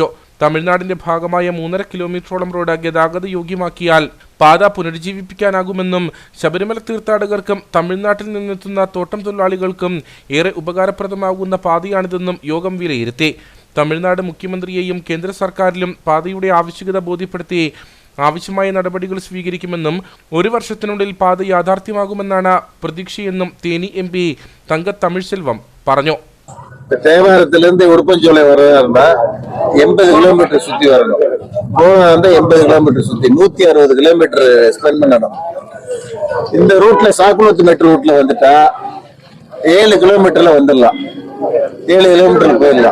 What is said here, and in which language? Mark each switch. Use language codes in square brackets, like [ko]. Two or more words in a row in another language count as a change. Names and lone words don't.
[ml] തമിഴ്നാടിന്റെ ഭാഗമായ 3.5 കിലോമീറ്ററോളം റോഡ് ഗതാഗത യോഗ്യമാക്കിയാൽ പാത പുനരുജ്ജീവിപ്പിക്കാനാകുമെന്നും ശബരിമല തീർത്ഥാടകർക്കും തമിഴ്നാട്ടിൽ നിന്നെത്തുന്ന തോട്ടം തൊഴിലാളികൾക്കും ഏറെ ഉപകാരപ്രദമാകുന്ന പാതയാണിതെന്നും യോഗം വിലയിരുത്തി. തമിഴ്നാട് മുഖ്യമന്ത്രിയെയും കേന്ദ്ര സർക്കാരിലും പാതയുടെ ആവശ്യകത ബോധ്യപ്പെടുത്തി ആവശ്യമായ നടപടികൾ സ്വീകരിക്കുമെന്നും 1 വർഷത്തിനുള്ളിൽ പാത യാഥാർത്ഥ്യമാകുമെന്നാണ് പ്രതീക്ഷയെന്നും തേനി MP തങ്കത്തമിഴ്സെൽവം പറഞ്ഞു. [ta] தேவாரத்திலிருந்து உடுப்பஞ்சோலை வர்றதா 80 கிலோமீட்டர் சுத்தி வரணும். போனா 80 கிலோமீட்டர் சுத்தி 160 கிலோமீட்டர் ஸ்பெண்ட் பண்ணணும். இந்த ரூட்ல சாக்குளத்து மெட்ரோ ரூட்ல வந்துட்டா 7 கிலோமீட்டர்ல வந்துடலாம். 7 கிலோமீட்டர் போயிடலாம்.